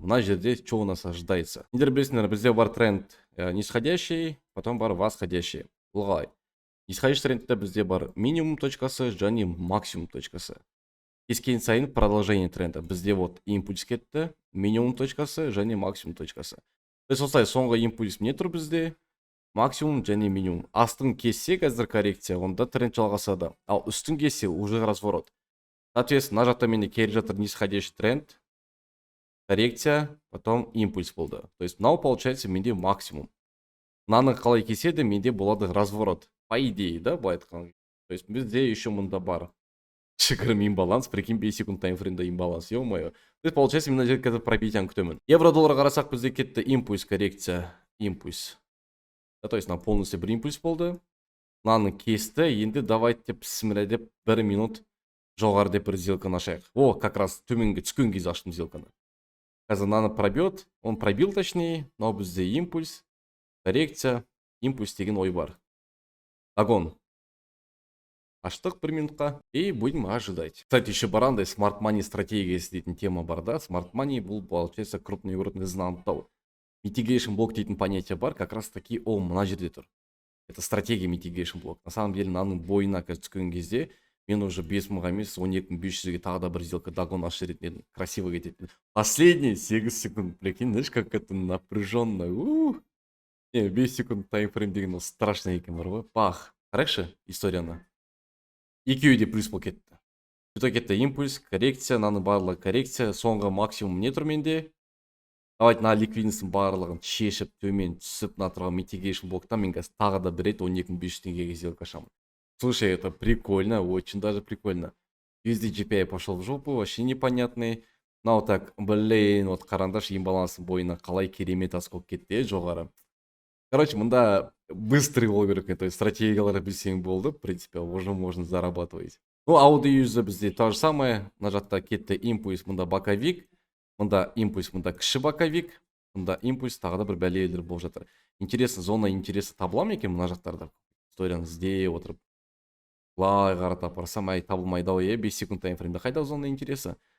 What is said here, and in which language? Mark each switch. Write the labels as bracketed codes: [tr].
[kk] Мына жерде [ru] что у нас ожидается? [kk] Сендер білесіңдер, бізде бар [ru] тренд нисходящий, потом [kk] бар восходящий. Бұл қалай? Нисходящий трендте бізде бар минимум точкасы және максимум точкасы. Кескен сайын [ru] продолжение тренда. [kk] Бізде вот импульс кетті, минимум точкасы және максимум точкасы. То есть осылай соңғы импульс не тұр бізде? Максимум және минимум. Астын кессе қазір коррекция, онда тренд жалғасады. Ал үстін кессе [ru] уже разворот. Соответственно, [kk] мына жақта менде келе жатыр [ru] нисходящий тренд, [kk] коррекция, потом импульс болды. [ru] То есть [kk] мынау [ru] получается [kk] менде [ru] максимум. [kk] Мынаны қалай кеседі, менде болады разворот. [ru] По идее, да, [kk] былай айтқан. [ru] То есть [kk] бізде [ru] еще [kk] мында бар. [ru] Шикарный имбаланс, прикинь, 5 секунд таймфреймда имбаланс, ё-моё. То есть получается [kk] мына жерде қазір пробитияны күтемін. Евро-долларға қарасақ бізде кетті импульс, коррекция, импульс. [ru] Да, то есть на полностью [kk] бір импульс болды. Мынаны кесті, енді давайте деп сімірі деп 1 минут жоғары деп бір сделканы ашайық. О, как раз төменге түскен кезде аштым сделканы. Қазір мынаны [ru] пробьет, он пробил точнее, но [kk] бізде импульс, коррекция, импульс деген ой бар. [ru] Огонь. [kk] Аштық 1 минутқа [ru] и будем ожидать. [kk] Кстати, еще барандай Smart Money стратегиясы дейтін тема бар, да? Smart Money бұл [ru] получается крупный игротыңызды [kk] анықтау. Mitigation блок дейтін понятие бар, [ru] как раз таки о [kk] мына жерде тұр. [ru] Это стратегия mitigation блок. На самом деле [kk] мынаның бойына түскен кезде мен уже 5 мыңға емес 12.500-ге тағы да бір сделка дагон ашып жіберетін едім. Красиво кететін. [ru] Последние 8 секунд, прикинь, знаешь, как это напряженно. [kk] 5 секунд таймфрейм деген [ru] страшно [kk] екен бар ғой. Пах. Қарайықшы историяны. Екеуі де плюс болып кетті. Бүта кетті импульс, коррекция, мынаның барлығы коррекция, соңғы максимум не тұр менде? [ru] Давайте на [kk] ликвидностьтің барлығын шешіп, төмен түсіп, мына тұрған mitigation блоктан мен қазір тағы да бір рет 12.500 теңгеге сделка ашамын. [ru] Слушай, это прикольно, очень даже прикольно. Везде GPI пошел в жопу, вообще непонятный. [kk] Мынау [ru] так, блин, вот [kk] қараңдаршы имбаланстың бойына қалай керемет асып кетті жоғары. [ru] Короче, [kk] мында быстрый болу керек, то есть стратегияларды білсең болды, [ru] в принципе, уже можно зарабатывать. Ну, аудиюзі [kk] бізде [ru] то же самое. [kk] Мына жақта кетті импульс, мында боковик, мында импульс, мында кіші боковик, мында импульс, тағы да бір бәлелер болып жатыр. [ru] Интересно, зона интереса [kk] табыла ма екен мына жақтарда? Историяны іздей отырып. Былай қарата апарсам, табылмайды ау, 5 секунд таймфреймде қайда [ru] зона интереса?